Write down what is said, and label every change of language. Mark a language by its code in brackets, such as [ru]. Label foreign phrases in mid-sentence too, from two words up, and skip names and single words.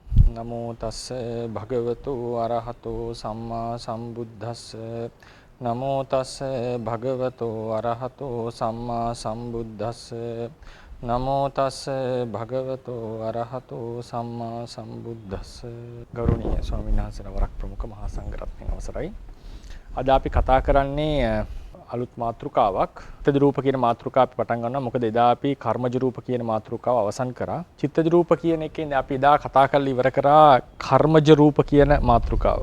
[pi] නමෝ තස්ස භගවතු අරහතෝ සම්මා සම්බුද්දස්ස නමෝ තස්ස භගවතු අරහතෝ සම්මා සම්බුද්දස්ස නමෝ තස්ස භගවතු අරහතෝ සම්මා සම්බුද්දස්ස [si] ගෞරවනීය ස්වාමීන් වහන්සේලා වරක් ප්‍රමුඛ මහා සංඝරත්නයන් අවසරයි. අද අපි කතා කරන්නේ අලුත් මාතෘකාවක්. චිත්තජ රූප කියන මාතෘකාව අපි පටන් ගන්නවා. මොකද එදා අපි කර්මජ රූප කියන මාතෘකාව අවසන් කරා. චිත්තජ රූප කියන එකෙන් අපි එදා කතා කරලා ඉවර කරා කර්මජ රූප කියන මාතෘකාව.